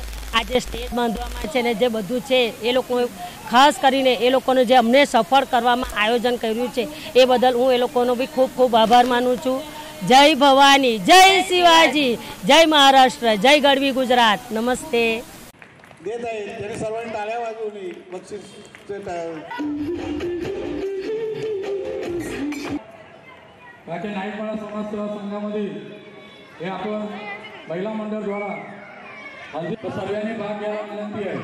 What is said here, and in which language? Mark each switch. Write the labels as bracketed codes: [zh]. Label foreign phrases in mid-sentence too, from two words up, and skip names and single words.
[gu] આ જે સ્ટેજ બાંધવામાં છે ને જે બધું છે એ લોકો ખાસ કરીને એ લોકોને જે અમને સફળ કરવામાં આયોજન કર્યું છે એ બદલ હું એ લોકોનો બી ખૂબ ખૂબ આભાર માનું છું. જય ભવાની, જય શિવાજી, જય મહારાષ્ટ્ર, જય ગરવી ગુજરાત. નમસ્તે. [mr] देत आहेत त्यांनी सर्वांनी टाळ्या वाजवली. बाकी नाईकमाळा समाज सेवा संघामध्ये हे आपण महिला मंडळ द्वारा हल्दी सर्वांनी भाग घ्यायला विनंती आहे.